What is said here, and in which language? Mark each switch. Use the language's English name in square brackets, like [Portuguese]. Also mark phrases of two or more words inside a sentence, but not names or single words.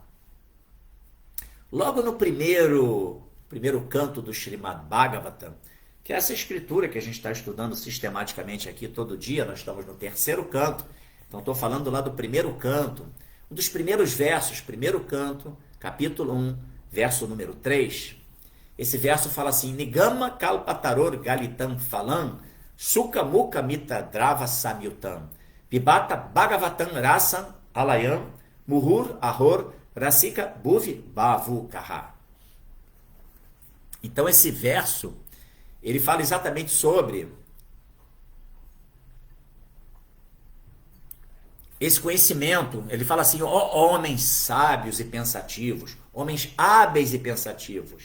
[Portuguese] Logo no primeiro canto do Srimad Bhagavatam, que é essa escritura que a gente está estudando sistematicamente aqui todo dia, nós estamos no terceiro canto, então estou falando lá do primeiro canto, um dos primeiros versos, primeiro canto, capítulo 1, verso número 3. Esse verso fala assim: [Sanskrit] निगम कल्पतरोर् गलितं फलं, शुक मुख अमृत द्रव संयुतम्, पिबत भागवतं रसम् आलयम्, मुहुर् अहो रसिका भुवि भावुकाः. [Portuguese] Então esse verso, ele fala exatamente sobre esse conhecimento. Ele fala assim: ó homens sábios e pensativos, homens hábeis e pensativos.